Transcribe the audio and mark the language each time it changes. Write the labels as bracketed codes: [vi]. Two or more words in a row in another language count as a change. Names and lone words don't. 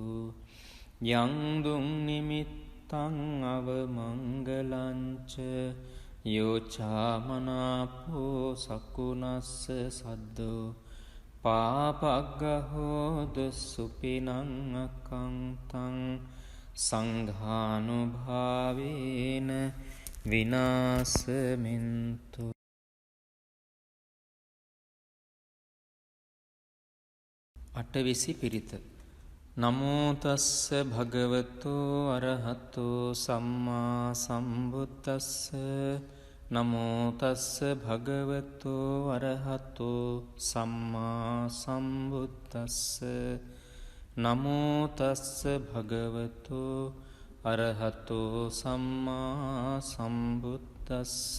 [pi] යං දුං නිමිත්තං අවමංගලංච යෝචාමනාපෝ සකුණස්ස සද්දු පාපග්ගහෝදු සුපිනං අකංතං සංඝානුභාවේන විනාශමින්තු. [si] අටවිසි පිරිත. [pi] නමෝ තස්ස භගවතෝ අරහතෝ සම්මා සම්බුද්දස්ස. නමෝ තස්ස භගවතෝ අරහතෝ සම්මා සම්බුද්දස්ස. නමෝ තස්ස භගවතෝ අරහතෝ සම්මා සම්බුද්දස්ස.